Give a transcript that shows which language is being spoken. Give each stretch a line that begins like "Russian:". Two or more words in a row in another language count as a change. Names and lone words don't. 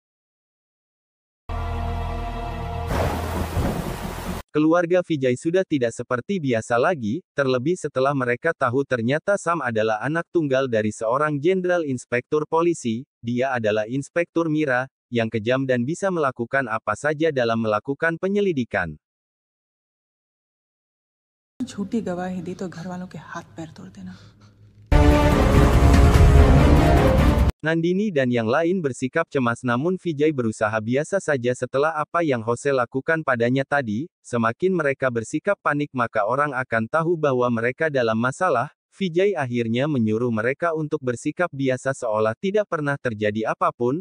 Indonesian: Keluarga Vijay sudah tidak seperti biasa lagi, terlebih setelah mereka tahu ternyata Sam adalah anak tunggal dari seorang jenderal inspektur polisi. Dia adalah Inspektur Mira, yang kejam dan bisa melakukan apa saja dalam melakukan penyelidikan.
Hindi: झूठी गवाही दी तो घर वालों के हाथ पैर तोड़ देना.
Indonesian: Nandini dan yang lain bersikap cemas namun Vijay berusaha biasa saja setelah apa yang Jose lakukan padanya tadi. Semakin mereka bersikap panik maka orang akan tahu bahwa mereka dalam masalah. Vijay akhirnya menyuruh mereka untuk bersikap biasa seolah tidak pernah terjadi apapun.